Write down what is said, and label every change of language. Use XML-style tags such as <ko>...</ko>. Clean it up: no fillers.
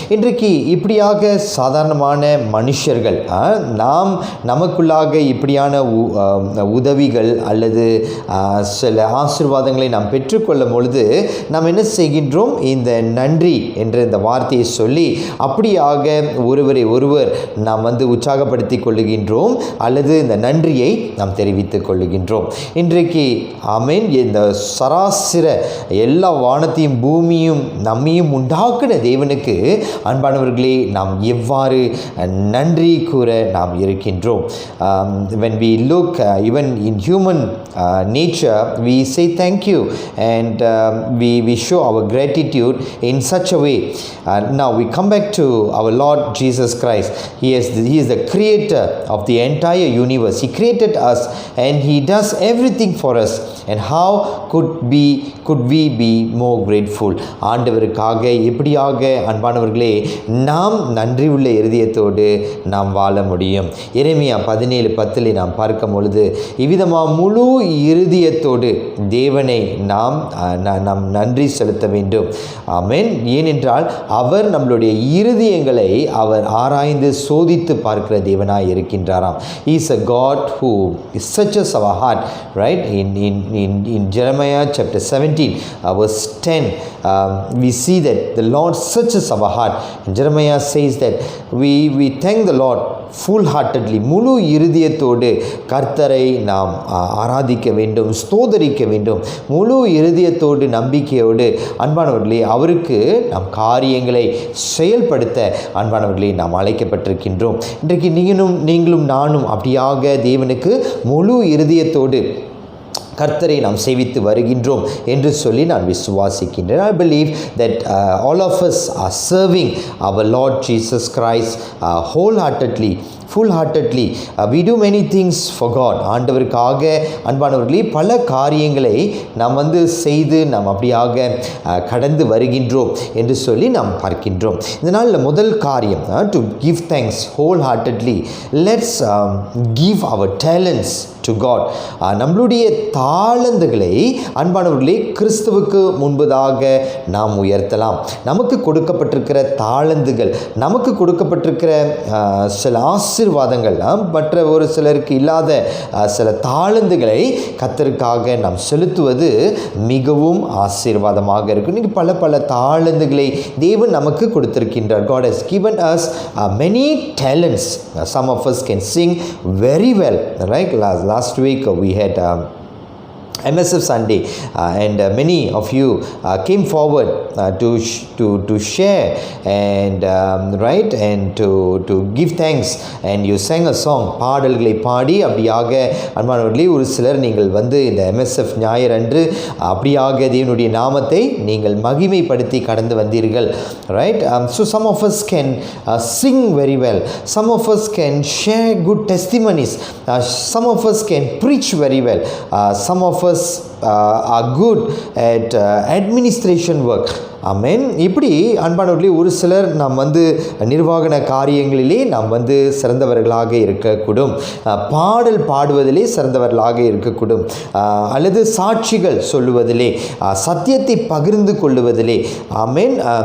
<ta>இன்றைக்கு இப்படியாக சாதாரணமான மனுஷர்கள் நமக்குள்ளாக இப்படியான உதவிகள் அல்லது சில ஆசீர்வாதங்களை நாம் பெற்றுக்கொள்ளும் பொழுது நாம் என்ன செய்கின்றோம், இந்த நன்றி என்ற இந்த வார்த்தையை சொல்லி அப்படியாக ஒருவர் நாம் உற்சாகப்படுத்திக் கொள்ளுகின்றோம் அல்லது இந்த நன்றியை நாம் தெரிவித்துக் கொள்ளுகின்றோம். இன்றைக்கு ஆமென், இந்த சராசர எல்லா வானத்தையும் பூமியும் நம்மையும் உண்டாக்கின தேவனுக்கு அன்பானவர்களே நாம் எவ்வாறு நன்றி கூற நாம் இருக்கின்றோம்.</ta> <en>when we look even in human nature, we say thank you and we show our gratitude in such a way. Now we come back to our Lord Jesus Christ. He is the creator of the entire universe. He created us and He does everything for us. And how could we be more grateful?</en> <ta>ஆண்டவருக்காக எப்படியாக அன்பானவர்களே நாம் நன்றி உள்ள இருதயத்தோடு நாம் வாழ முடியும். எரேமியா 17:10 நாம் பார்க்கும் பொழுது இவ்விதமாக முழு இருதயத்தோடு தேவனை நாம் நன்றி செலுத்த வேண்டும். ஆமென். ஏனென்றால் அவர் நம்மளுடைய இருதயங்களை அவர் ஆராய்ந்து சோதித்து பார்க்கிற தேவனாய் இருக்கின்றாராம்.</ta> <en>He is a God who searches our heart, right? In Jeremiah chapter 17 verse 10 we see that the Lord searches our heart. Jeremiah says that we thank the Lord full-heartedly,</en> <ta>முழு இருதயத்தோடு கர்த்தரை நாம் ஆராதிக்க வேண்டும், ஸ்தோதரிக்க வேண்டும். முழு இருதயத்தோடு நம்பிக்கையோடு அன்பானவர்களே அவருக்கு நம் காரியங்களை செயல்படுத்த அன்பானவர்களே நாம் அழைக்கப்பட்டிருக்கின்றோம். இன்றைக்கு நீங்களும் நானும் அப்படியாக தேவனுக்கு முழு இருதயத்தோடு கர்த்தரை நாம் சேவித்து வருகின்றோம் என்று சொல்லி நான் விசுவாசிக்கின்றேன்.</ta> <en>I believe that all of us are serving our Lord Jesus Christ wholeheartedly, full-heartedly. We do many things for God.</en> <ta>ஆண்டவருக்காக அன்பானவர்களே பல காரியங்களை நாம் செய்து நாம் அப்படியாக கடந்து வருகின்றோம் என்று சொல்லி நாம் பார்க்கின்றோம். இந்த நாளில் முதல் காரியம்</ta> <en>to give thanks wholeheartedly. Let's give our talents to God.</en> <ta>நம்மளுடைய தாளந்துகளை அன்பானவர்களே கிறிஸ்துவுக்கு முன்பதாக நாம் உயர்த்தலாம். நமக்கு கொடுக்கப்பட்டிருக்கிற தாளந்துகள், நமக்கு கொடுக்கப்பட்டிருக்கிற சில ஆசீர்வாதங்கள், மற்ற ஒரு சிலருக்கு இல்லாத சில தாளந்துகளை கர்த்தருக்காக நாம் செலுத்துவது மிகவும் ஆசீர்வாதமாக இருக்கும். இன்னைக்கு பல தாளந்துகளை தேவன் நமக்கு கொடுத்திருக்கின்றார்.</ta> <en>God has given us many talents. Some of us can sing very well, right? Last week we had MSF Sunday and many of you came forward to share and right and to give thanks and you sang a song.</en> <ta>பாடல்களை பாடி அப்படியாக அன்பானவர்களே ஒரு சிலர் நீங்கள் இந்த MSF ஞாயிறு அன்று அப்படியாக தேவனுடைய நாமத்தை நீங்கள் மகிமைப்படுத்தி கடந்து வந்தீர்கள்.</ta> <en>Right? So some of us can sing very well. Some of us can share good testimonies. Some of us can preach very well. Some of us are good at administration work.</en> <ta>ஆமென். இப்படி அன்பானவர்களே ஒரு சிலர் நாம் நிர்வாகன காரியங்களிலே நாம் சிறந்தவர்களாக இருக்கக்கூடும், பாடல் பாடுவதிலே சிறந்தவர்களாக இருக்கக்கூடும், அல்லது சாட்சிகள் சொல்லுவதிலே, சத்தியத்தை பகிர்ந்து கொள்ளுவதிலே. ஆமென்.</ta>